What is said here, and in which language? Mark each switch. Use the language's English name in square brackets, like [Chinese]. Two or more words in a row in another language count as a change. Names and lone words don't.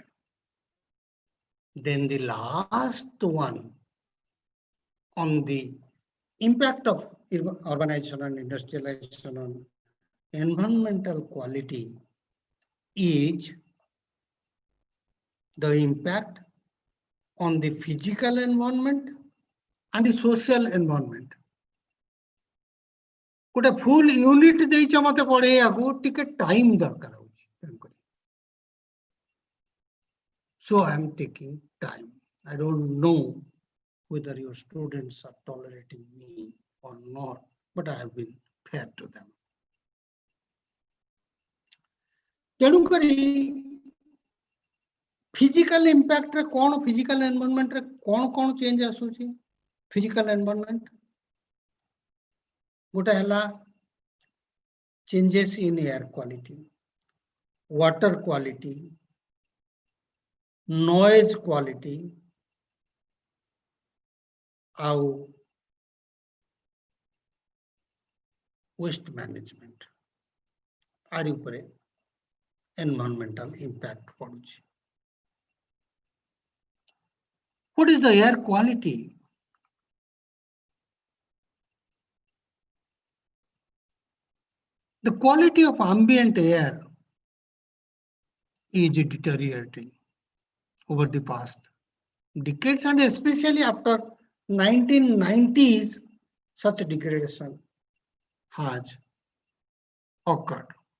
[English] Then the last one on the impact of urbanization and industrialization on environmental quality is the impact on the physical environment and the social environment. [Odia] गोटे [English] full unit [Odia] ଦେଇଛ ମତେ ପଢ଼େଇବା କୁ ଟିକେ ଟାଇମ ଦରକାର ହେଉଛି [English] so I am taking time. I don't know whether your students are tolerating me or not, but I have been fair to them. [Odia] ତେଣୁ କରି [English] physical impact [Odia] ରେ କଣ [English] physical environment [Odia] ରେ କଣ ଚେଞ୍ଜ ଆସୁଛି [English] physical environment [Odia] ଗୋଟେ ହେଲା [English] changes in air quality, water quality, noise quality, [Odia] ଆଉ [English] waste management [Odia] ଆରି ଉପରେ [English] environmental impact [Odia] ପଡ଼ୁଛି. [English] What is the air quality? The quality of ambient air is deteriorating over the past decades and especially after 1990s, such degradation has occurred.